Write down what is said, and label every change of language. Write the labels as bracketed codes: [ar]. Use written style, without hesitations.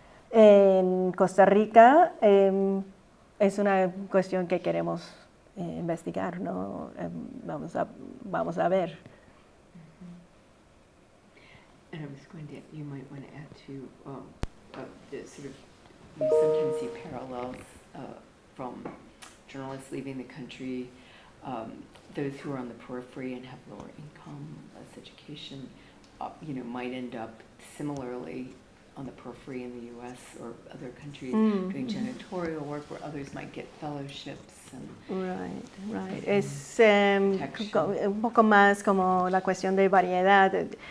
[es] En Costa Rica es una cuestión que queremos investigar, ¿no? Vamos a ver. [en] And I was going to, you might want to add to the sort of, we sometimes see parallels from journalists leaving the country, those who are on the periphery and have lower income, less education, might end up similarly on the periphery in the U.S. or other countries doing janitorial work, where others might get fellowships. Right. [es] Es un poco más como la cuestión de variedad.